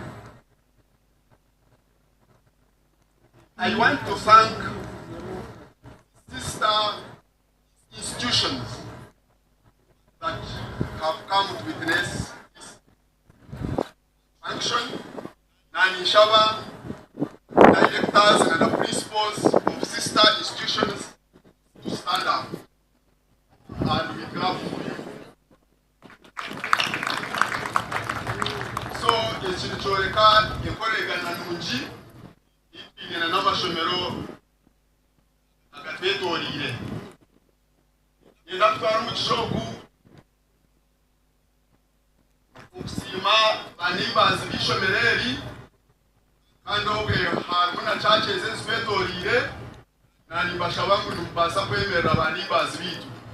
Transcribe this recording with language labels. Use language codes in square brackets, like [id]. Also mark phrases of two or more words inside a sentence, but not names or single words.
[en] I want to thank sister institutions that have come to witness this function. Nani Shaba, directors and the principals of sister institutions to stand up. And we clap for you. So, [nyn] ekintu enkolagana nungi ipingana n'amashomero agatwetooriire. Ngenda kutwara omu kishogu okusiima baneighbours b'ishomero eri kandi obwe harimu na churches ezitwetooriire na nimbashaba ngu nimubaasa kwemerera baneighbours biitu.